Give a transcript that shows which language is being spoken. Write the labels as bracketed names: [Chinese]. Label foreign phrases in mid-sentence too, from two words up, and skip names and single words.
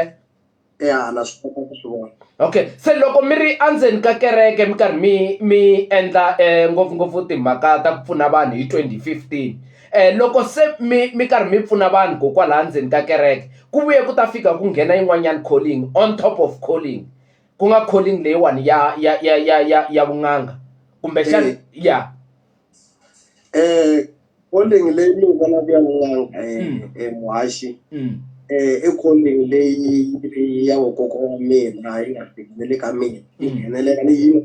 [Tsonga] na swi kota ku swi vona okay se loko mi ri endzeni ka kereke mi karhi mi endla ngopfungopfu timhaka ta ku pfuna vanhu hi 2015 loko se mi karhi mi pfuna vanhu kokwalaha ndzeni ka kereke ku vuye ku ta fika ku nghena yin'wanyana [English] calling on top of calling [Tsonga] ku nga calling leyiwani ya vun'anga kumbe xana calling leyi ni vonaka ya vun'anga muhaxi i calling leyi ya vakokwa wa mina yi nga fikeleli ka mina yi nghenelela ni yi